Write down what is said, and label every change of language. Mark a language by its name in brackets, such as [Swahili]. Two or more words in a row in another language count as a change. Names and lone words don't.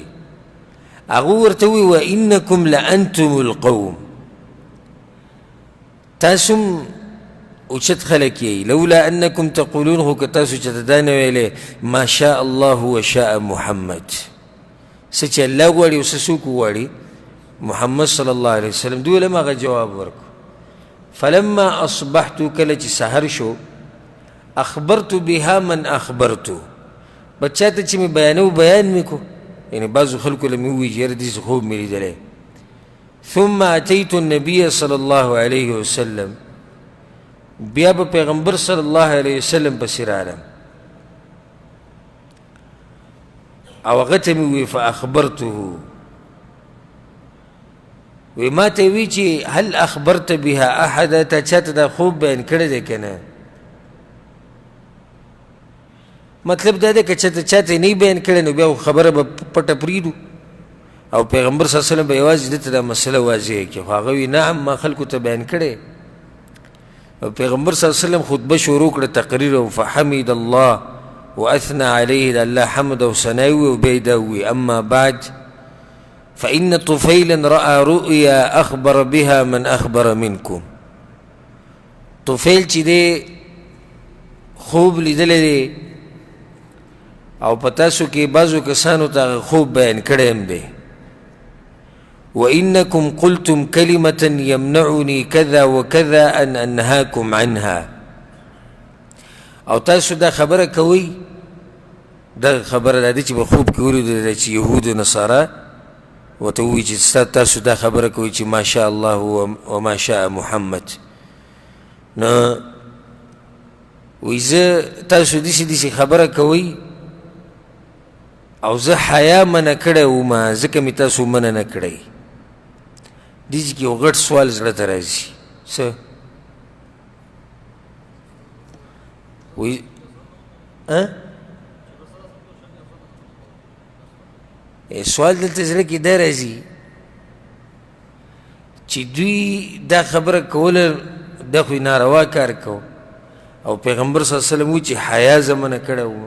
[Pashto] هغه ورته ووایي [Arabic] وانکم لانتم القوم، [Pashto] تاسو م اوچت خلک یئ. [Arabic] لولا انکم تقولون، [Pashto] خو که تاسو چېرته دا نه ویلی [Arabic] ما شاء الله وشاء محمد، [Pashto] څه چې الله غواړي او څه څوک وغواړي محمد صلی الله علیه وسلم. دوی ولم هغه جواب ورکړو. [Arabic] فلما اصبحت، [Pashto] کله چې سحر شو، [Arabic] اخبرت بها من اخبرت، [Pashto] بچا ته چې مې بیانو بیان مې کو، یعنی بعضو خلکو له مې ووایي چې یاره داسې خوب مې لیدلی. [Arabic] ثم اتیت النبي [Pashto] صلی الله علیه وسلم، بیا به پیغمبر صلی الله علیه وسلم پسې رالم او هغه ته مې ووایي فاخبرته، وی ما ته وی چې [Arabic] هل اخبرت بها احدا، [Pashto] تا چاته دا خوب بیان کړی دی که نه؟ مطلب دا دی که چاته نه بیان کړی نو بیا خبره به پټه پرېږدو او پیغمبر صلی الله علیه وسلم به یوازې ده ته دا مسله واضحه کړي. خو هغه وی نعم ما خلکو ته بیان کړی. او پیغمبر صلی الله علیه وسلم خطبه شروع کړه، تقریر او [Arabic] فحمد الله واثنى عليه، [Pashto] د الله حمد او ثنا وی او بیا دا وی [Arabic] اما بعد فإن طفيلا رأى رؤيا أخبر بها من أخبر منكم. [Pashto] طفیل چې دی خوب لیدلی دی او په تاسو کې بعضو کسانو ته خوب بیان کړی هم دی. [Arabic] وإنكم قلتم كلمة يمنعني كذا وكذا أن أنهاكم عنها، [Pashto] او تاسو دا خبره کوئ، دا خبره دا دی چې په خوب کې ولیدل چې یهود و نصارا ورته ووایي چې تاسو دا خبره کوئ چې [Arabic] ما شاء الله وما شاء محمد. [Pashto] نو وایي زه تاسو داسې خبره کوئ او زه حیا منع کړی وم، ځکه مې تاسو منع نه کړی. دې کې یو غټ سوال زړه ته راځي، څه وایي سوال دلته زړه کې دا راځي چې دوی دا خبره کوله دا خو ناروا کار کو، او پیغمبر صلی الله علیه وسلم وایي چې حیا زه منع کړی وم.